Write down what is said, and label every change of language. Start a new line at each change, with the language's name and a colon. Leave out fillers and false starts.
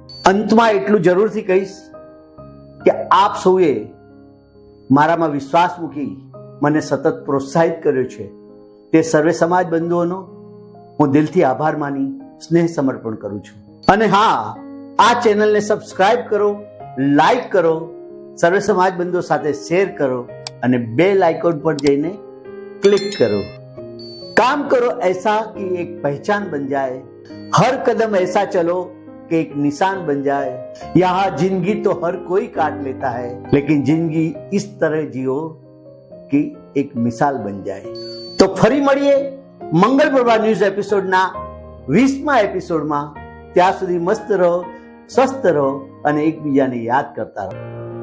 Gujarati: અંતમાં એટલું જરૂરથી કહીશ કે આપ સૌએ મારામાં વિશ્વાસ મૂકી મને સતત પ્રોત્સાહિત કર્યો છે. તે સર્વે સમાજ બંધુઓનો હું દિલથી આભાર માની સ્નેહ સમર્પણ કરું છું. અને હા, આ ચેનલને સબસ્ક્રાઇબ કરો, લાઈક કરો, સર્વે સમાજ બંધુઓ સાથે શેર કરો અને બેલ આઇકોન પર જઈને
Hindi: क्लिक करो। काम करो ऐसा कि एक पहचान बन जाए, हर कदम ऐसा चलो कि एक निशान बन जाए। यहाँ जिंदगी तो हर कोई काट लेता है, लेकिन जिंदगी इस तरह जियो कि एक मिसाल बन जाए।
Gujarati: तो फरी મળીએ મંગળ પ્રભા ન્યૂઝ એપિસોડના 20મા એપિસોડમાં। ત્યાં સુધી મસ્ત રહો, સ્વસ્થ રહો અને એકબીજાને યાદ કરતા રહો।